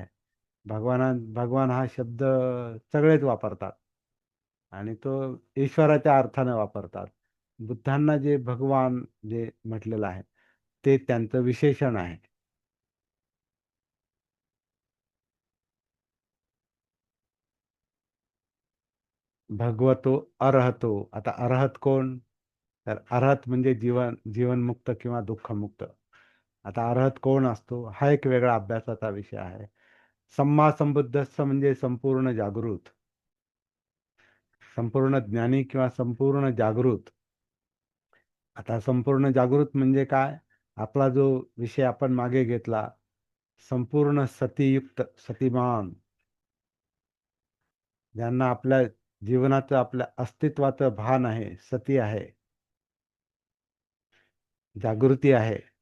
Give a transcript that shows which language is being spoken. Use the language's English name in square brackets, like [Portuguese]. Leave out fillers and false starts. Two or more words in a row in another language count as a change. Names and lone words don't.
[Marathi] भगवान हा शब्द सगळेच वापरतात आणि तो ईश्वराच्या अर्थाने वापरतात. बुद्धांना जे भगवान जे म्हटलेलं आहे, ते त्यांचं विशेषण आहे. [Pali] भगवतो अरहतो. [Marathi] आता अरहत कोण? तर अरहत म्हणजे जीवनमुक्त किंवा दुःखमुक्त. आता अरहत कोण असतो हा एक वेगळा अभ्यासाचा विषय आहे. [Pali] सम्मा संबुद्धस्स [Marathi] म्हणजे संपूर्ण जागृत, संपूर्ण ज्ञानी किंवा संपूर्ण जागृत. आता संपूर्ण जागृत म्हणजे काय? आपला जो विषय आपण मागे घेतला, संपूर्ण सतीयुक्त, सतीमान, ज्यांना आपल्या जीवनाचं, आपल्या अस्तित्वाचं भान आहे, सती आहे, जागृती आहे.